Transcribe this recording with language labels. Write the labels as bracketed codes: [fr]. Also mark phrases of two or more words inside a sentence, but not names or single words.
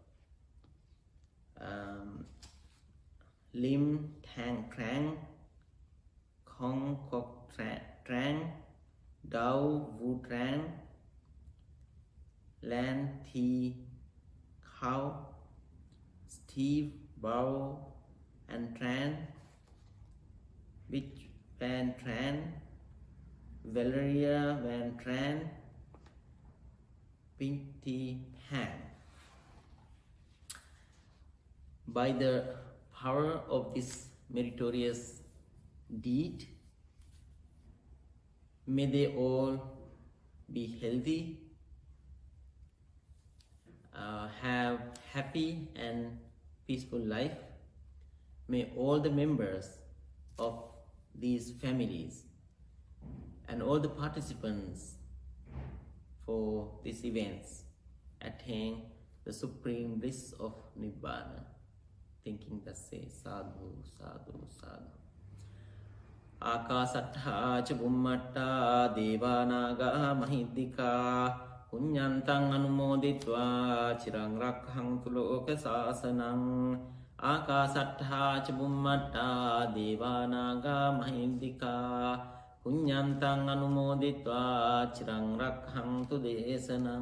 [en] Lim Tang Trang, Kong Kok Trang, Dao Vu Trang, Lan Thi Khao, Steve Bao and Tran, Vich Van Tran, Valeria Van Tran, Pinti Pan. By the power of this meritorious deed, may they all be healthy, have happy and peaceful life. May all the members of these families and all the participants for these events attain the supreme bliss of Nibbana. Thinking that say sadhu, sadhu, sadhu. [pi] Akasattha cha bummatta devanaga mahiddika punyantang anumoditva chirang rakhantu loka sasanang. Akasattha cha bummatta devanaga mahiddika punyantang anumoditva chirang rakhantu desanang.